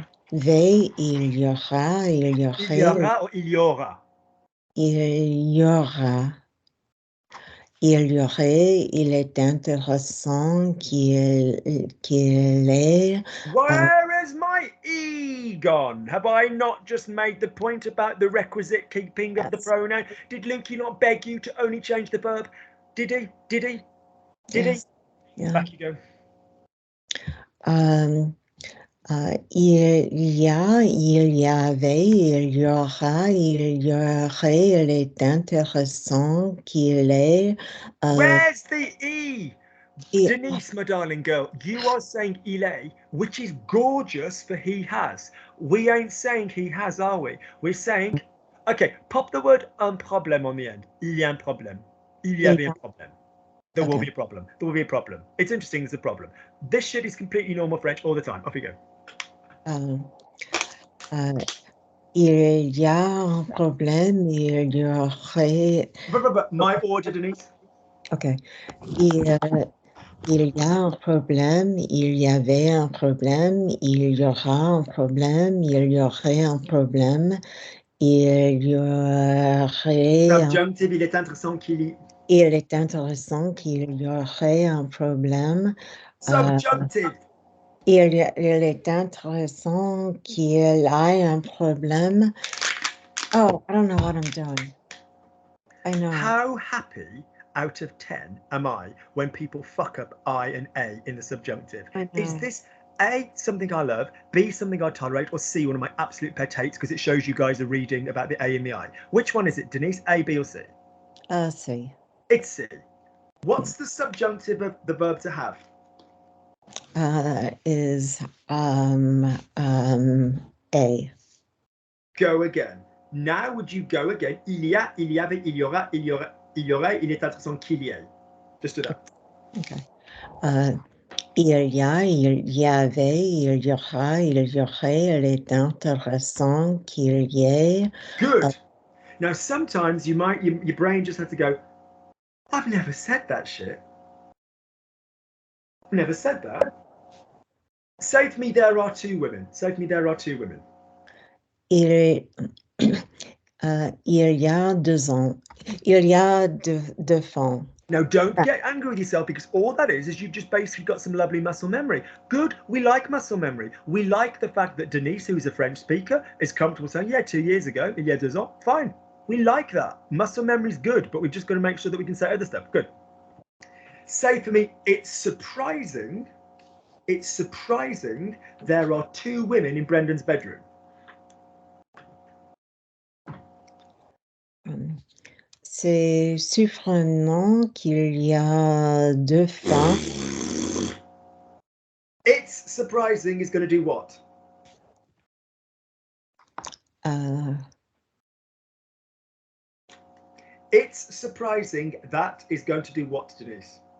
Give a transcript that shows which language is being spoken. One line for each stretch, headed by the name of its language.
French: y avait, il y aura, il y aurait. Il y aura ou il y aura? Il y aura. Il y aurait, il est intéressant qu'il ait.
English: Where is my E gone? Have I not just made the point about the requisite keeping of the pronoun? Did Linky not beg you to only change the verb? Did he? Did he? Did Yes. he? Yeah. Back you go.
French: Il y a, il y avait, il y aura, il y aurait, il est intéressant qu'il ait.
English: Where's the E?
French: il-
English: Denise, my darling girl, you are saying
French: il est,
English: which is gorgeous for he has. We ain't saying he has, are we? We're saying, okay, pop the word
French: un problème
English: on the end.
French: Il y a un problème. Il y avait un problème.
English: There will be a problem. There will be a problem. It's interesting, there's a problem. This shit is completely normal French all the time. Off you go.
French: Il y a un problème, il y aurait.
English: My order, Denise. Okay.
French: Il y a un problème, il y avait un problème, il y aura un problème, il y aurait un problème, il y aurait. Subjunctive, il est intéressant qu'il y. Il est intéressant qu'il y aurait un problème.
English: Subjunctive.
French: Il est intéressant qu'il ait un problème.
English: Oh, I don't know what I'm doing. I know. How happy out of 10 am I when people fuck up I and A in the subjunctive? Is this A, something I love, B, something I tolerate, or C, one of my absolute pet hates because it shows you guys are reading about the A and the I? Which one is it, Denise? A, B, or C? C. It's C. What's the subjunctive of the verb to have? Is A. Go again. Now would you go again?
French: Il y a, il y avait, il y aura, il y aurait, il est intéressant qu'il y ait.
English: Just do that. Okay.
French: Il y a, il y avait, il y aura, il y aurait, il est intéressant qu'il y ait.
English: Good. Now sometimes you might, your brain just has to go, I've never said that shit. I've never said that. Say to me, there are two women. Say to me, there are two women.
French: Il y a 2 ans. Il y a deux femmes.
English: Now, don't get angry with yourself because all that is you've just basically got some lovely muscle memory. Good. We like muscle memory. We like the fact that Denise, who is a French speaker, is comfortable saying, yeah, 2 years ago,
French: il y a 2 ans.
English: Fine. We like that. Muscle memory is good, but we've just got to make sure that we can say other stuff. Good. Say for me, it's surprising there are 2 women in Brendan's bedroom.
French: C'est surprenant qu'il y a 2 femmes.
English: It's surprising is going to do what? It's surprising that is going to do what, Denise?